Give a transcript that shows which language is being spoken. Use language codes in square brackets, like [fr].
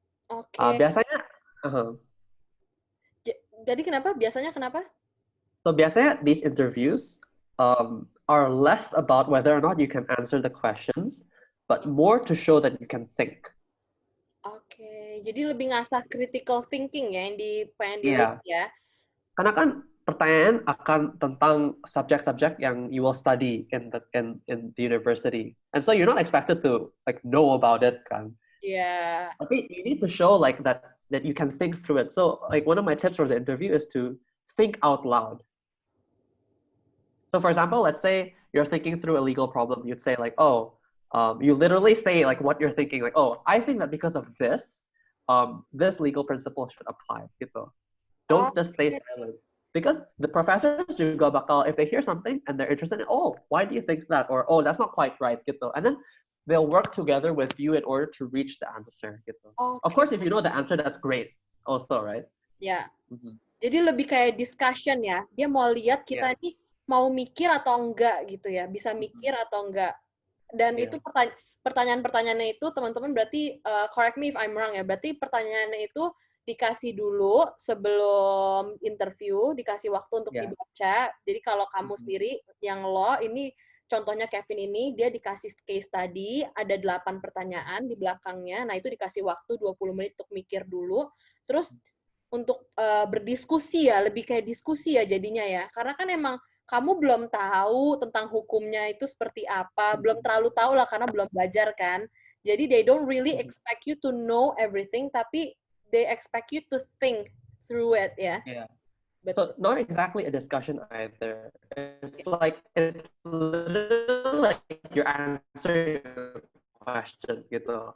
[id] oke. Biasanya, uh-huh. Jadi kenapa? Biasanya kenapa? [en] So biasanya these interviews are less about whether or not you can answer the questions, but more to show that you can think. [id] Oke, jadi lebih ngasah critical thinking ya yang pengen dilihat Iya, ya. karena kan pertanyaan akan tentang subjek-subjek yang [en] you will study in the university, and so you're not expected to like know about it kan. [id] Iya. [en] Tapi you need to show like that you can think through it. So like one of my tips for the interview is to think out loud. So for example, let's say you're thinking through a legal problem. You'd say like, oh, you literally say like what you're thinking, like, oh, I think that because of this, this legal principle should apply. Gitu. Don't just stay [id] Oke. [en] silent. Because the professors [id] juga bakal, [en] if they hear something and they're interested in, oh, why do you think that? Or, oh, that's not quite right. Gitu. And then they'll work together with you in order to reach the answer. [id] Gitu. Of Oke. [en] course, if you know the answer, that's great also, right? [id] Ya. Mm-hmm. Jadi lebih kayak discussion ya. Dia mau lihat kita [en] Yeah. [id] ini mau mikir atau enggak gitu ya. Bisa mikir atau enggak. Dan itu [en] Yeah. [id] pertanyaan-pertanyaannya itu teman-teman berarti [en] correct me if I'm wrong [id] ya. Berarti pertanyaannya itu dikasih dulu sebelum interview, dikasih waktu untuk [en] Yeah. [id] dibaca. Jadi kalau kamu Mm-hmm. sendiri yang lo ini contohnya Kevin ini dia dikasih case study, ada 8 pertanyaan di belakangnya. Nah, itu dikasih waktu 20 menit untuk mikir dulu. Terus untuk berdiskusi ya, lebih kayak diskusi ya jadinya ya. Karena kan emang kamu belum tahu tentang hukumnya itu seperti apa, belum terlalu tahu lah karena belum belajar kan. [en] Jadi they don't really expect you to know everything, tapi they expect you to think through it ya. Yeah. So [id] Betul. [en] not exactly a discussion either. It's literally like you're answering a question gitu.